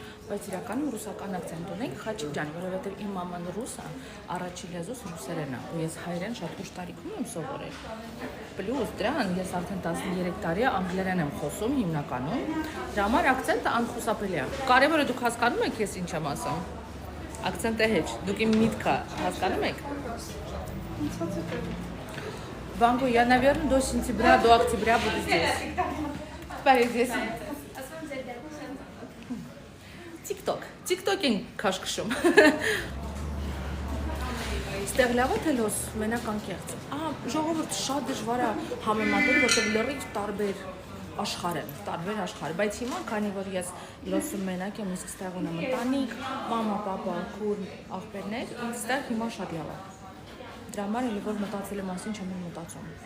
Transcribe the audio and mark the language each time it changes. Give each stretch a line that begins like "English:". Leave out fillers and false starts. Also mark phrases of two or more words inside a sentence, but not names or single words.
Armenian: բայց իրականում ռուսական акցենտ ունենք Խաչիկ ջան, որովհետև իմ մաման ռուս է, առաջին լեզուս ռուսերեն է, ու ես հայերեն շատ ուշ տարիքում եմ սովորել։ Պլյուս դրան ես արդեն 13 տարի անգլերեն եմ խոսում հիմնականում, դրա համար акցենտը անխուսափելի է։ Կարևորը դուք հասկանում եք ես ինչ եմ ասում։ Акцենտը հեչ, դուք իմ միտքը հասկանում եք։
Russian: Ванго, я, наверное, до сентября, до октября буду здесь. Теперь здесь.
Armenian: TikTok-ին քաշքշում։ Ստեղ լավ է թե լոս մենակ անկեղծ։ Ժողովուրդ շատ դժվար է համեմատել, որտեղ լրիվ տարբեր աշխարհ են, բայց հիմա քանի որ ես լոսում մենակ եմ, իսկ ստեղ ունեմ ընտանիք, մամա, պապա, քուր, աղբերներ, ինձ ստեղ հիմա շատ լավ է։ Դրա համար էլ որ մտածել եմ մասին չեմ մտածում։